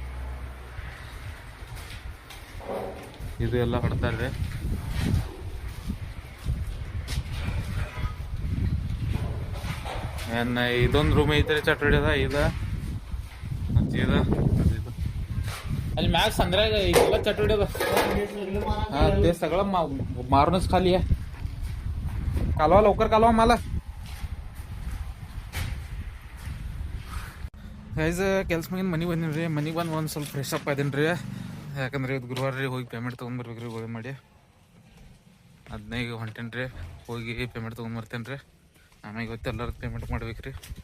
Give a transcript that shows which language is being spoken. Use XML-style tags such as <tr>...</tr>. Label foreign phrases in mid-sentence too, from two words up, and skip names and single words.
<kn>ಇದು ಎಲ್ಲ ಹೊಡೆದಾರ್ರಿ. ಏನ್ ಇದೊಂದು ರೂಮ್ ಐತ್ರಿ ಚಟ ಹೊಡ್ಯದ. ಅಲ್ಲಿ ಮ್ಯಾಗ ಸಂದ್ರಾಗ ಈಗೆಲ್ಲ ಚಟ ಹೊಡ್ಯದ.</kn> <mr>हा ते सगळं मारूनच खाली आहे. कालवा लवकर कालवा मला.</mr> <kn>ಗೈಸ್ ಕೆಲ್ಸ ಮ್ಯಾಗಿನ ಮನೆಗೆ ಬಂದಿನ್ರಿ. ಮನೆಗೆ ಬಂದು ಒಂದು ಸ್ವಲ್ಪ</kn> <en>fresh up</en> <kn>ಆದೀನಿ. ಯಾಕಂದ್ರೆ ಇದು ಗುರುವಾರ ರೀ. ಹೋಗಿ ಪೇಮೆಂಟ್ ತೊಗೊಂಡ್ಬರ್ಬೇಕ್ರಿ ಗೋಳಿ ಮಾಡಿ. 15 ಹೊಂಟೇನ್ರಿ. ಹೋಗಿ ಪೇಮೆಂಟ್ ತೊಗೊಂಡ್ಬರ್ತೇನೆ. ಆಮೇಲೆ ಇವತ್ತು ಎಲ್ಲರೂ ಪೇಮೆಂಟ್ ಮಾಡ್ಬೇಕ್ರಿ.</kn>